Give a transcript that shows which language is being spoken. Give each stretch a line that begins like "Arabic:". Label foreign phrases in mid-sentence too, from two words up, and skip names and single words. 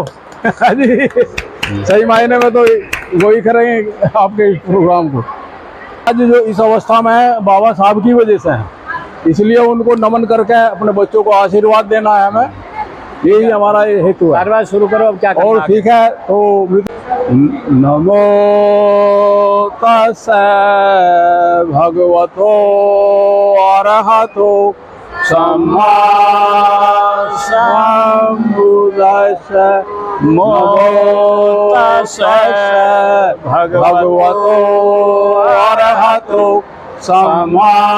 Hindi: जी सही मायने में तो वही करेंगे आपके प्रोग्राम को। आज जो इस अवस्था में है बाबा साहब की वजह से है, इसलिए उनको नमन करके अपने बच्चों को आशीर्वाद देना है हमें, यही हमारा हेतु है। बात शुरू करो, अब क्या करना और ठीक है, तो
Pali: नमो तस्सै भगवतो अरहतो सम्मा सम्बुद्धस्स नमो तस्सै भगवतो अरहतो सम्मा